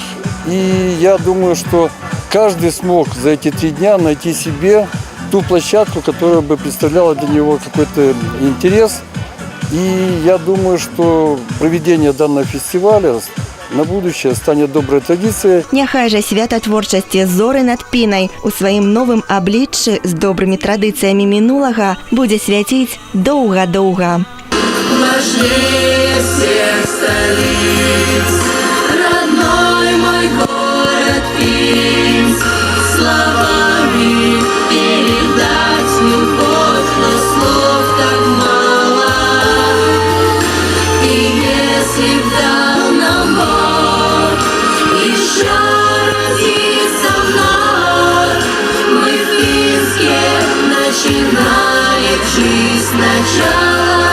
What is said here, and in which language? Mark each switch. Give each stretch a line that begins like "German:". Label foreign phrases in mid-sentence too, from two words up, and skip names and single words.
Russian: И я думаю, что каждый смог за эти 3 дня найти себе ту площадку, которая бы представляла для него какой-то интерес. И я думаю, что проведение данного фестиваля на будущее станет доброй традицией.
Belarusian: Няхай жа свята творчасці «Зоры над Пінай» у сваім новым абліччы з добрымі традыцыямі мінулага будзе свяціць доўга-доўга.
Russian: Важнее всех столиц, родной мой город Пинск, словами передать любовь, но слов так мало. И если б дал нам Бог еще родиться вновь, мы в Пинске начинали жизнь сначала.